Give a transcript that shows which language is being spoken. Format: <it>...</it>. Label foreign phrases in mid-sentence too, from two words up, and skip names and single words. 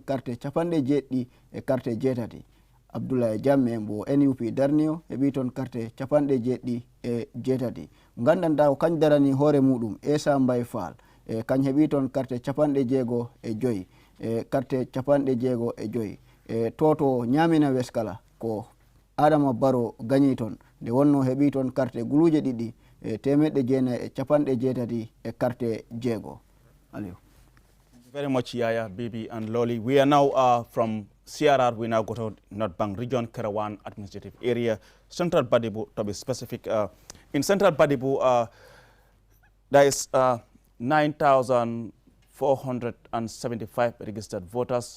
<ff>carte capanɗe jeɗɗi e carte jeetati Abdoulaye Jammeh mbo NUP darni o heɓi toon carte capanɗe jeɗɗi e jeetati gandanta ko kañ darani hoore muɗum Essa Mbaye Fall kañ heɓi toon carte capanɗe 65 carte capanɗe 65 toto ñamina weskala ko Adama Barrow gañi toon nde wonno heɓi toon carte guluje ɗiɗi 980 e carte 6 Aliou.</ff> <en>Thank you very much, Yaya, Bibi, and Loli. We are now from CRR. We now go to North Bank Region, Kerawan Administrative Area, Central Badibu, to be specific. In Central Badibu, there is 9,475 registered voters.</en>